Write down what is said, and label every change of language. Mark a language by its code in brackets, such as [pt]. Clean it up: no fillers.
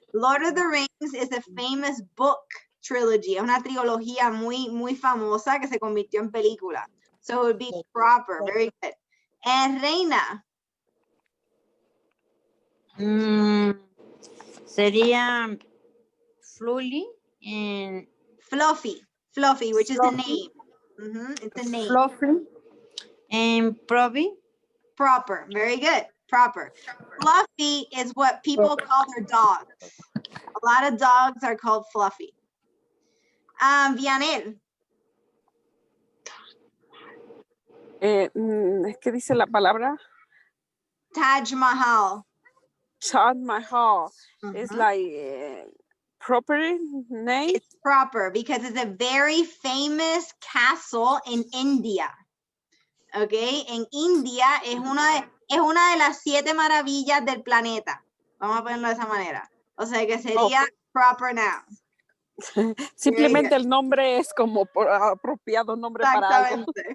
[en] Lord of the Rings is a famous book trilogy. [es] Es una trilogía muy famosa que se convirtió en película. [en] So it would be proper. Very good. And Reina. [es] Sería fluffy and [en] Fluffy, which is a name. It's a name. Fluffy and probably. Proper. Very good. proper. Fluffy is what people call their dogs. A lot of dogs are called fluffy. Vianel. [es] ¿Qué dice la palabra? Taj Mahal. [en] Taj Mahal. It's like proper name. It's proper because it's a very famous castle in India. [es] Okay, en India es una de las 7 maravillas del planeta. Vamos a ponerlo de esa manera. O sea que sería [en] proper noun. [es] Simplemente el nombre es como apropiado nombre para algo.